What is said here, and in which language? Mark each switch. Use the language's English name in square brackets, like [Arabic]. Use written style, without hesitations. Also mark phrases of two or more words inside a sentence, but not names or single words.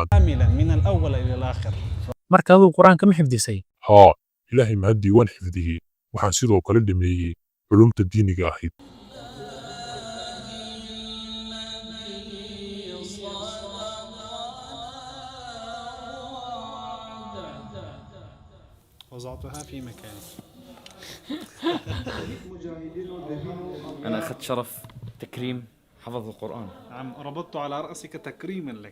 [Arabic] كاملا من الأول إلى الآخر. [Somali] marka aduu quraanka ma xifdisay. haa ilaahay mahadii waan xifdiyey. waxaan sidoo kale dhameeyey culumta diiniga ahayd. [Arabic] وضعتها في مكاني. أنا أخذت شرف تكريم حفظ القرآن. نعم ربطت على رأسك تكريما لك.